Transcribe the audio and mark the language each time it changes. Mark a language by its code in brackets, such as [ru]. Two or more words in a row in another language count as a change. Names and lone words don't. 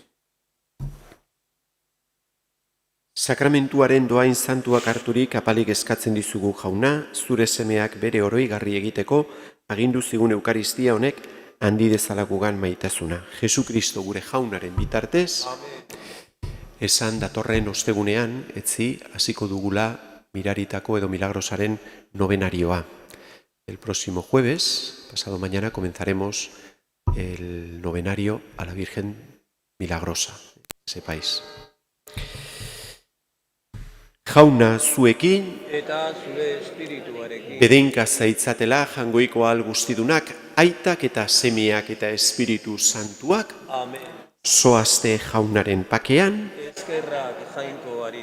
[eu] Sakramentuaren doain santuak harturik apalik eskatzen dizugu jauna, zure semeak bere oroigarri egiteko, agindu zigun eukaristia honek handi dezala gugan maitasuna. Jesu Kristo gure jaunaren bitartez, esan datorren ostegunean, etzi, hasiko dugula miraritako edo milagrosaren novenarioa. [es] El próximo jueves, pasado mañana, comenzaremos el novenario a la Virgen Milagrosa, sepáis. [eu] Jauna zuekin, Eta zure espirituarekin, bedenka zaitzatela jangoiko ahal guztidunak, aitak eta semeak eta espiritu santuak, amen. zoazte jaunaren pakean, Eskerrak jainkoari.